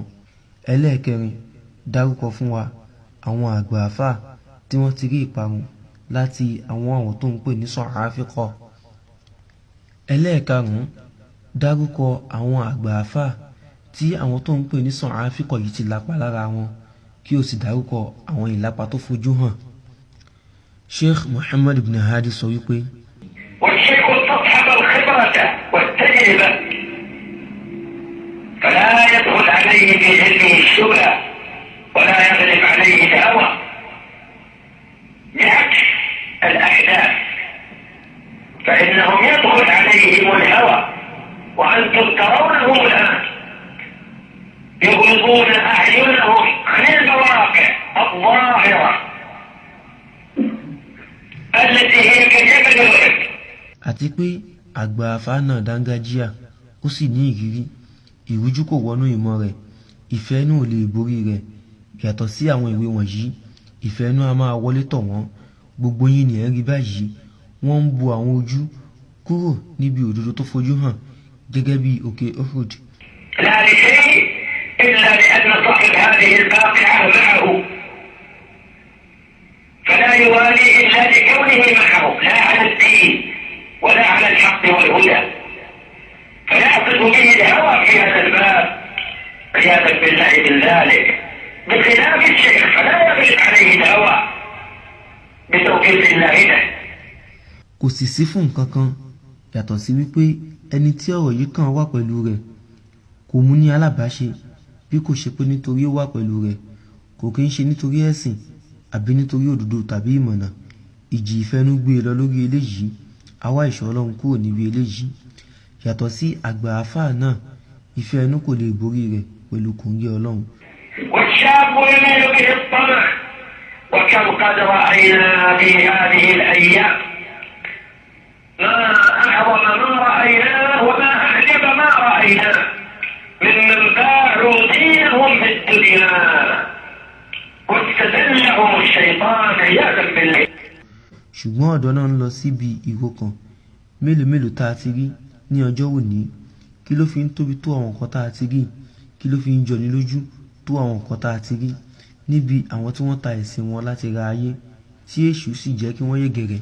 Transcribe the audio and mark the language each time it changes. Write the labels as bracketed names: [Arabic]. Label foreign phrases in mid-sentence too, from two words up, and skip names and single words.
[Yoruba] ẹlẹ́ẹ̀kẹrin, dárúkọ fún wa àwọn àgbà àfà tí wọ́n ti rí ìparun láti àwọn tó ń pè ní sọ̀háfíkọ̀. ẹlẹ́ẹ̀karùn-ún dárúkọ àwọn àgbà àfáà tí àwọn tó ń pè ní sọ̀háfíkọ̀ yìí ti lápa lára wọn kí o sì dárúkọ àwọn ìlápa tó fojú hàn. Sheikh Muhammad ibn Hadi sọ wípé [Arabic] والشيخ تصحب الخبرة والتجربة فلا يدخل عليه في علمه الشبهة ولا يغلب عليه الهوى بعكس الأحداث فإنهم يدخل عليهم الهوى وأنتم ترونهم الآن يغلبون أعينهم عن المواقع الظاهرة التي هي كجبل الرب. [Yoruba] àti pé àgbà àfáà náà dángájíà ó sì ní ìrírí, ìrújú kò wọnú ìmọ̀ rẹ̀, ìfẹ́ inú ò lè borí rẹ̀. Yàtọ̀ sí àwọn ìwé wọ̀nyí, ìfẹ́ inú a máa wọlé tọ̀ wọ́n. Gbogbo yín ni ẹ̀ ń rí báyìí, wọ́n ń bu àwọn ojú kúrò níbi òdodo tó fojú hàn gẹ́gẹ́ bí òkè Uhud. [Arabic] لا لشيء إلا لأن صاحب هذه الباقعة معه فلا يوالي إلا لكونه معه لا على الدين ولا على الحق والهدى فيعقد به الهوى في هذا الباب عياذا بالله من ذلك بخلاف الشيخ فلا يغلب عليه الهوى بتوفيق الله له. [Yoruba] Kò sì sí fún nǹkan kan yàtọ̀ sí wípé ẹni tí ọ̀rọ̀ yìí kàn wà pẹ̀lú rẹ̀ kò mú ní alábàáṣe bí kò ṣe pé nítorí ó wà pẹ̀lú rẹ̀, kò kí ń ṣe nítorí ẹ̀sìn àbí nítorí òdodo tàbí ìmọ̀nà. Ìjì ìfẹ́nú gbé e lọ lórí eléyìí, àwa ìṣọ́ Ọlọ́run kúrò níbi eléyìí. Yàtọ̀ sí àgbà àfáà náà, ìfẹ́ inú kò lè borí rẹ̀ pẹ̀lú kòńgẹ́ Ọlọ́run. [Arabic] والشاب يميل به الطمع وكم قد رأينا في هذه الأيام ما أعظم ما رأيناه وما أعجب ما رأيناه ممن باعوا دينهم في الدنيا واستذلهم الشيطان عياذا بالله. [Yoruba] ṣùgbọ́n ọ̀dọ́ náà ń lọ síbi ìró kan. Mélòó mélòó tá a ti rí ní ọjọ́ òní, kí ló fi ń tóbi tó àwọn nǹkan tá a ti rí, kí ló fi ń jọni lójú tó àwọn nǹkan tá a ti rí níbi àwọn tí wọ́n ta ẹ̀sìn wọn láti ra ayé tí èṣù sì jẹ́ kí wọ́n yẹ̀gẹ̀rẹ̀.